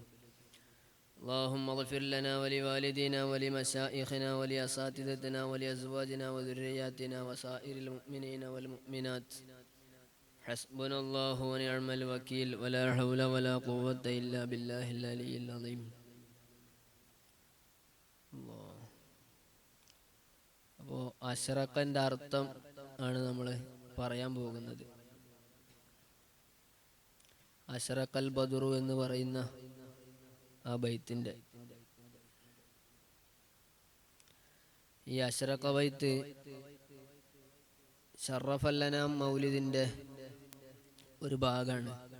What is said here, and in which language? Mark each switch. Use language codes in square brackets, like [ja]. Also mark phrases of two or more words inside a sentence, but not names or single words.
[ar] اللهم اغفر لنا ولوالدينا ولمشائخنا ولأساتذتنا ولأزواجنا وذرياتنا وسائر المؤمنين والمؤمنات. حسبنا الله ونعم الوكيل ولا حول ولا قوة إلا بالله العلي العظيم. [ml] അപ്പോൾ അശ്റഖൻ്റെ അർത്ഥം ആണ് നമ്മൾ പറയാൻ പോകുന്നത്. അശ്റഖൽ ബദറു എന്ന് പറയുന്ന ആ ബൈത്തിന്റെ ഈ അശ്റഖ ബൈത്ത് ശറഫൽ അനാം മൗലിദിന്റെ ഒരു ഭാഗമാണ്.